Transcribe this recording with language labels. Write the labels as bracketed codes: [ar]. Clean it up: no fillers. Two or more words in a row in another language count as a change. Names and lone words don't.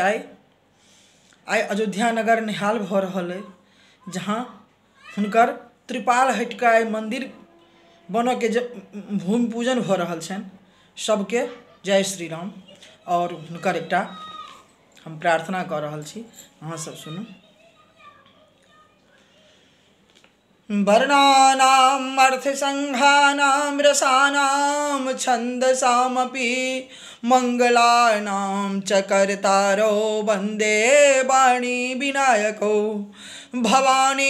[mai] आइ अयोध्या नगर निहाल भ रहल है, जहाँ हुनकर त्रिपाल हटि के आइ मंदिर बन के भूमि पूजन भ रहल छनि। सबके जय श्री राम। और हुनकर एकटा हम प्रार्थना कर रहल छी, अहाँ सब सुनू। [sa] वर्णानाम् अर्थसंघानां रसानां छन्दसामपि मंगलानां च कर्तारो वन्दे वाणी विनायको भवानी